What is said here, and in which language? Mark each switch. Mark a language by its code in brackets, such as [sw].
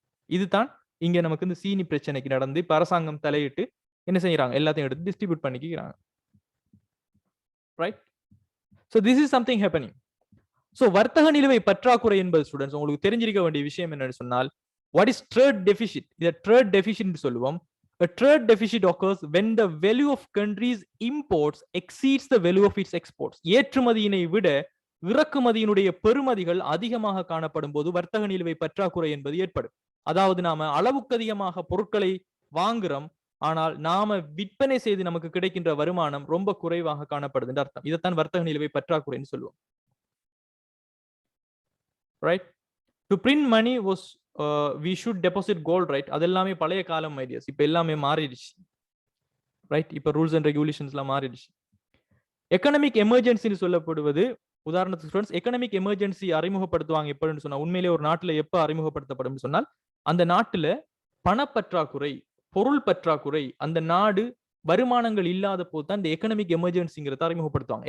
[ta] இதுதான் இங்க நமக்கு இந்த சீனி பிரச்சனைக்கு நடந்து இப்ப அரசாங்கம் தலையிட்டு என்ன செய்யறாங்க? எல்லாத்தையும் எடுத்து டிஸ்ட்ரிபியூட் பண்ணிக்கிறாங்க. Right? [en] So this is something happening. [ta] So வர்த்தக நிலுவை பற்றாக்குறை என்பது ஸ்டூடெண்ட்ஸ் உங்களுக்கு தெரிஞ்சிருக்க வேண்டிய விஷயம் என்னன்னு சொன்னால் [en] What is trade deficit? [ta] இத ட்ரேட் டெபிசிட் சொல்லுவோம். [en] A trade deficit occurs when the value of countries imports exceeds the value of its exports. [ta] ஏற்றுமதியினை விட இறக்குமதியினுடைய பெறுமதிகள் அதிகமாக காணப்படும் போது வர்த்தக நிலுவை பற்றாக்குறை என்பது ஏற்படும். அதாவது நாம அளவுக்கு அதிகமாக பொருட்களை வாங்குறோம், ஆனால் நாம விற்பனை செய்து நமக்கு கிடைக்கின்ற வருமானம் ரொம்ப குறைவாக காணப்படுதுன்னு அர்த்தம். இதைத்தான் வர்த்தக நிலுவை பற்றாக்குறைன்னு சொல்லுவோம். Right? [en] To print money was we should deposit gold, right? [ta] அதெல்லாமே பழைய காலம் ஐடியாஸ். இப்ப எல்லாமே மாறிடுச்சு. ரைட்? இப்ப ரூல்ஸ் அண்ட் ரெகுலேஷன்ஸ்லாம் மாறிடுச்சு. எக்கனாமிக் எமர்ஜென்சின்னு சொல்லப்படுவது உதாரணத்துக்கு ஸ்டூடெண்ட்ஸ் எக்கனாமிக் எமர்ஜென்சி அறிமுகப்படுத்துவாங்க எப்படின்னு சொன்னா உண்மையிலேயே ஒரு நாட்டுல எப்ப அறிமுகப்படுத்தப்படும் சொன்னால் அந்த நாட்டுல பணப்பற்றாக்குறை பொருள் பற்றாக்குறை அந்த நாடு வருமானங்கள் இல்லாத போது தான் இந்த எக்கனாமிக் எமர்ஜென்சிங்கிறத அறிமுகப்படுத்துவாங்க.